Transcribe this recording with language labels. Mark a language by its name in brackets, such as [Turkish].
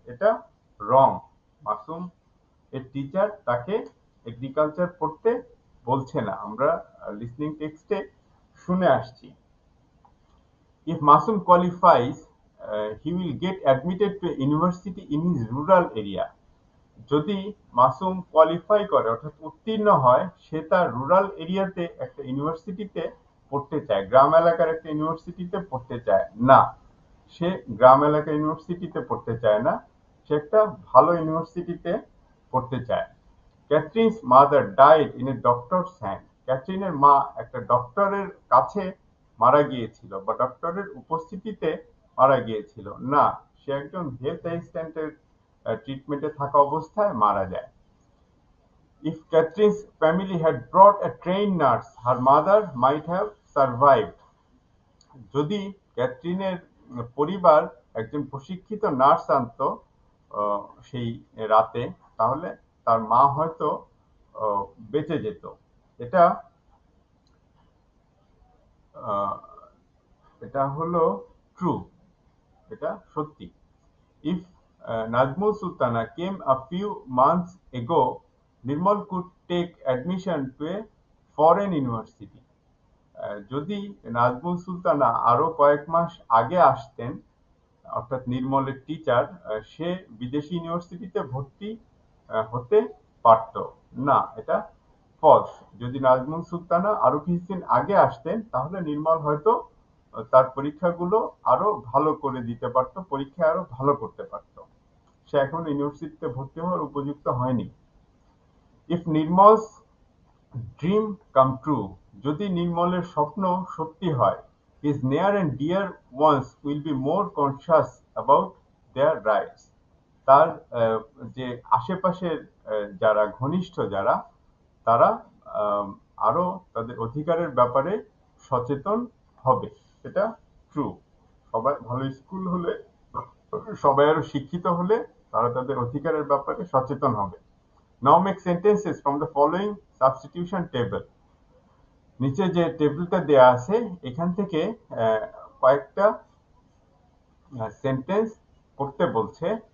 [Bangla] এটা রং, মাসুম এর টিচার তাকে এগ্রিকালচার পড়তে বলছে না, আমরা লিসনিং টেক্সটে শুনে আসছি। [English] If Masum qualifies, he will get admitted to a university in his rural area. [Bangla] যদি মাসুম কোয়ালিফাই করে অর্থাৎ উত্তীর্ণ হয়, সে তার রুরাল এরিয়াতে একটা ইউনিভার্সিটিতে পড়তে চায়, গ্রাম এলাকার একটা ইউনিভার্সিটিতে পড়তে চায় না, সে গ্রাম এলাকার ইউনিভার্সিটিতে পড়তে চায় না, সে একটা ভালো ইউনিভার্সিটিতে পড়তে চায়। [English] Catherine's mother died in a doctor's hand, [Bangla] ক্যাথরিনের মা একটা ডক্টরের কাছে মারা গিয়েছিল বা ডক্টরের উপস্থিতিতে মারা গিয়েছিল না, সে একজন হেলথ অ্যাসিস্ট্যান্টের ট্রিটমেন্টে থাকা অবস্থায় মারা যায়। [English] If Catherine's family had brought a trained nurse, her mother might have survived. [Bangla] যদি ক্যাথরিনের পরিবার একজন প্রশিক্ষিত নার্স আনতো সেই রাতে, তাহলে তার মা হয়তো বেঁচে যেত। এটা এটা হলো ট্রু, এটা সত্যি। [English] If Najmul Sultana came a few months ago, Nirmal could take admission to a foreign university. [Bangla] যদি নাজমুল সুলতানা আরো কয়েক মাস আগে আসতেন, অর্থাৎ নির্মলের টিচার, সে বিদেশি ইউনিভার্সিটিতে ভর্তি হতে পারত না, এটা ফলস। যদি নাজমুল সুলতানা আরো কিছুদিন আগে আসতেন, তাহলে নির্মল হয়তো তার পরীক্ষাগুলো আরো ভালো করে দিতে পারতো, পরীক্ষায় আরো ভালো করতে পারতো, সে এখন ইউনিভার্সিটিতে ভর্তি হওয়ার উপযুক্ত হয়নি। [English] if Nirmal's dream come true, [Bangla] যদি নির্মলের স্বপ্ন সত্যি হয়, [English] his near and dear ones will be more conscious about their rights, [Bangla] তার যে আশেপাশের যারা ঘনিষ্ঠ যারা, তারা আরো তাদের অধিকারের ব্যাপারে সচেতন হবে, এটা ট্রু। সবাই ভালো স্কুল হলে, সবাই আরো শিক্ষিত হলে তারা তাদের অধিকারের ব্যাপারে সচেতন হবে। [English] Now make sentences from the following substitution table. [Bangla] নিচে যে টেবিলটা দেয়া আছে এখান থেকে কয়েকটা সেন্টেন্স করতে বলছে।